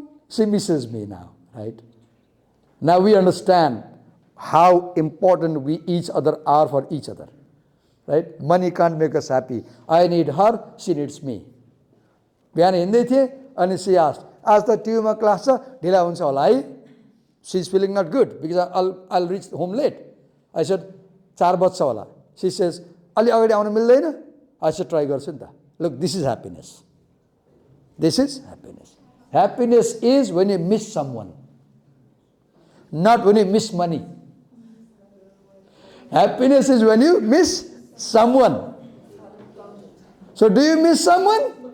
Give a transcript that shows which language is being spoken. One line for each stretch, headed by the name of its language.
English: She misses me now, right? Now we understand how important we each other are for each other, right? Money can't make us happy. I need her, she needs me.
Nepali: बिहान हिँड्दै थिएँ अनि
English: she asked,
Nepali: आज त ट्युमा class छ ढिला हुन्छ होला है?
English: She's feeling not good because I'll reach home late. I said 4
Nepali: बज्छ होला.
English: She says,
Nepali: अलि अगाडि आउन मिल्दैन?
English: I said try
Nepali: गर्छु नि त.
English: Look, this is happiness. This is happiness. Happiness is when you miss someone, not when you miss money. Happiness is when you miss someone. So do you miss someone?